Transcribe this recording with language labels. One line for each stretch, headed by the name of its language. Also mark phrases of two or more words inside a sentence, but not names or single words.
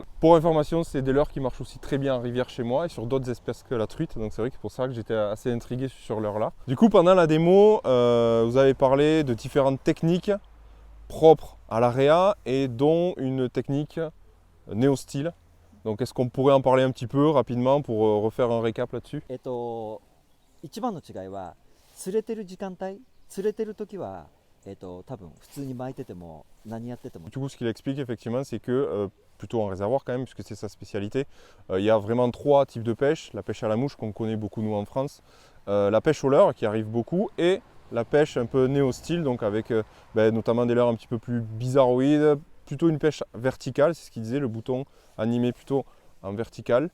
French: Pour information, c'est des leurres qui marchent aussi très bien en rivière chez moi et sur d'autres espèces que la truite, donc c'est vrai que c'est pour ça que j'étais assez intrigué sur leurre là. Du coup, pendant la démo, vous avez parlé de différentes techniques propres à l'area et dont une technique néo-style. Donc est-ce qu'on pourrait en parler un petit peu rapidement pour refaire un récap là-dessus?
Japanese: 一番の違いは釣れてる時間帯、釣れてる時は多分普通に巻いてても何やってても。
French: Du coup, ce qu'il explique effectivement, c'est que plutôt en réservoir quand même, puisque c'est sa spécialité, il y a vraiment 3 types de pêche. La pêche à la mouche qu'on connaît beaucoup nous en France, la pêche au leurre qui arrive beaucoup et la pêche un peu néo-style, donc avec notamment des leurres un petit peu plus bizarroïdes, plutôt une pêche verticale, c'est ce qu'il disait, le bouton animé plutôt en vertical.